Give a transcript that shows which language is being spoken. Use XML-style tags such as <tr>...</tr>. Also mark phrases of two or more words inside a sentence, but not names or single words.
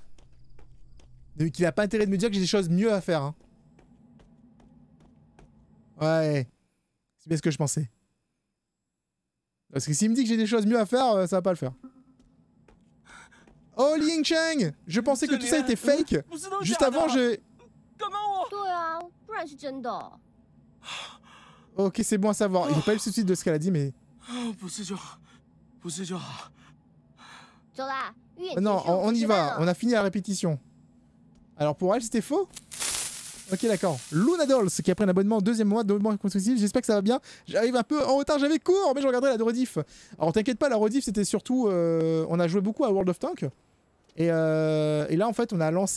<fr>Donc il a pas intérêt de me dire que j'ai des choses mieux à faire. Hein. Ouais. C'est bien ce que je pensais. Parce que s'il me dit que j'ai des choses mieux à faire, ça va pas le faire. Oh, Ling Cheng! Je pensais que tout ça était fake. Juste avant,</fr> <zh>对啊，不然是真的。</zh> <fr>Ok, c'est bon à savoir. Il n'a pas eu le souci de ce qu'elle a dit, mais...</fr> <zh>走啦，预演</zh> <fr>Non,</fr> <zh>结束，</zh> <fr>on y</fr> <zh>吃饭</zh> <fr>va.</fr> <zh>了</zh> <fr>On a fini la répétition. Alors pour elle, c'était faux? Ok, d'accord. Luna Dolls, qui a pris un abonnement, deuxième mois d'abonnement consécutif. J'espère que ça va bien. J'arrive un peu en retard, j'avais cours, mais je regarderai la rediff. Alors t'inquiète pas, la rediff, c'était surtout... on a joué beaucoup à World of Tanks. Et là, en fait, on a lancé...</fr>